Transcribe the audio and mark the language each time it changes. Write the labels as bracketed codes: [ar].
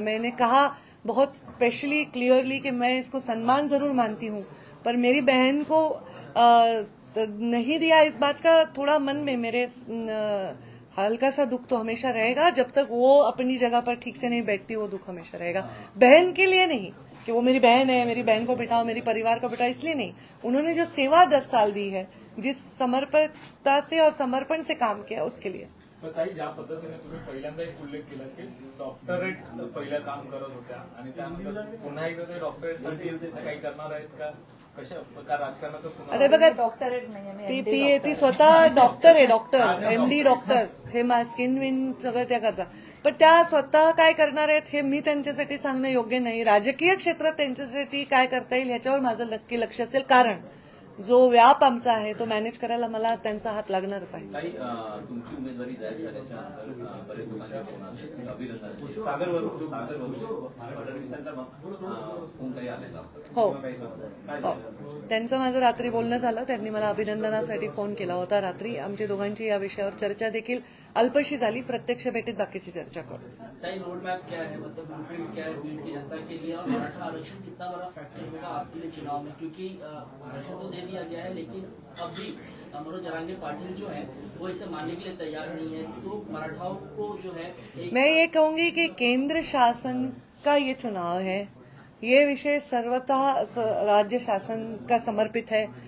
[hi] मैंने कहा बहुत स्पेशली क्लियरली कि मैं इसको सम्मान जरूर मानती हूँ, पर मेरी बहन को नहीं दिया, इस बात का थोड़ा मन में मेरे हल्का सा दुख तो हमेशा रहेगा. जब तक वो अपनी जगह पर ठीक से नहीं बैठती, वो दुख हमेशा रहेगा. बहन के लिए नहीं कि वो मेरी बहन है, मेरी बहन को बिठाओ, मेरी परिवार को बिठाओ, इसलिए नहीं. उन्होंने जो सेवा 10 साल दी है, जिस समर्पणता से और समर्पण से काम किया, उसके लिए. [mr] ताई, ज्या पद्धतीने तुम्ही पहिल्यांदा एक उल्लेख केला की डॉक्टरेट पहिलं काम करत होत्या आणि त्यानंतर पुन्हा एकदा ते डॉक्टरेटसाठी काही करणार आहेत का? कशा प्रकार राजकारणात पुन्हा अरे बघा डॉक्टरेट नाही आहे, ती मी पी MD ती डॉक्टर स्वतः डॉक्टर आहे, डॉक्टर MD डॉक्टर हे स्किन विन सगळं त्या करतात. पण त्या स्वतः काय करणार आहेत हे मी त्यांच्यासाठी सांगणं योग्य नाही. राजकीय क्षेत्रात त्यांच्यासाठी काय करता येईल ह्याच्यावर माझं नक्की लक्ष असेल, कारण जो व्याप आमचा आहे तो मॅनेज करायला मला त्यांचा हात लागणारच आहे. ताई, तुमची उमेदवारी जाहीर झाल्याच्या नंतर बरेच लोकांचे फोन आले, अभिनंदनाचे. सागरवरून फडणवीसांचा फोन काही आलेला हो. काही काय हो. त्यांचं माझं रात्री बोलणं झालं. त्यांनी मला अभिनंदनासाठी फोन केला होता रात्री. आमची दोघांची या विषयावर चर्चा देखील अल्पशी झाली. प्रत्यक्ष भेटीत बाकीची चर्चा करू. [hi] ताई, रोड मैप क्या है, मतलब ब्लूप्रिंट क्या है बीड की जनता के लिए, और मराठा आरक्षण कितना बड़ा फैक्टर होगा आपके लिए चुनाव में, क्योंकि आरक्षण तो दे दिया गया है लेकिन अब भी मनोज जरांगे पाटिल जो है वो इसे मानने के लिए तैयार नहीं है, तो मराठाओं को जो है मैं ये कहूंगी कि केंद्र शासन का ये चुनाव है, ये विषय सर्वतः राज्य शासन का समर्पित है.